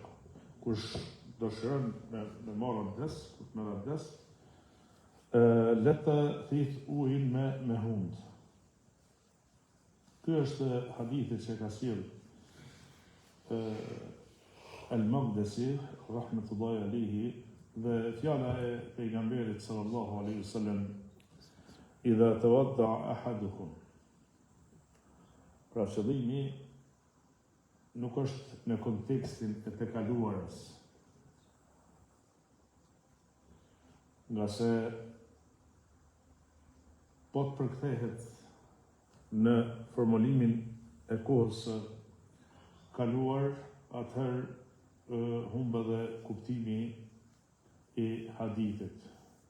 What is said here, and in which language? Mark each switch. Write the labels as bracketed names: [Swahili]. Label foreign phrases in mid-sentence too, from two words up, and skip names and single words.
[Albanian] Kush dëshiron me marrë abdes, me abdes, le të thith ujin me hundë. Ky është hadithi që ka sjell al-Maqdisi [Arabic] رحمة الله عليه, [Albanian] dhe fjala e pejgamberit [Arabic] صلى الله عليه وسلم إذا توضأ أحدكم. [Albanian] Pra qëllimi nuk është në kontekstin e të kaluarës, nga se po të përkthehet në formulimin e kohës së kaluar, atëherë humba dhe kuptimi I hadithit.